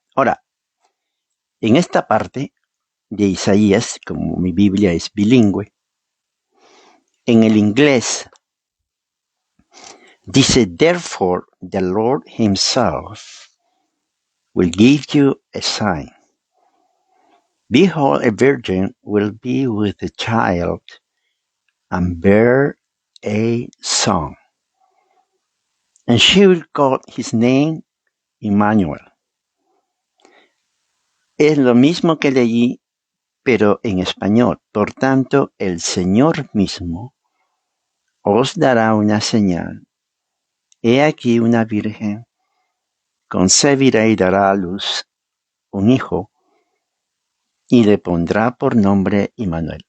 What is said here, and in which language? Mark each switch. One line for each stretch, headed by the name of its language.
Spanish: Ahora, en esta parte de Isaías, como mi Biblia es bilingüe, en el inglés dice,
English: therefore the Lord himself will give you a sign. Behold, a virgin will be with a child and bear a son, and she will call his name Emmanuel.
Spanish: Es lo mismo que leí, pero en español. Por tanto, el Señor mismo os dará una señal. He aquí una virgen concebirá y dará a luz un hijo y le pondrá por nombre Emmanuel.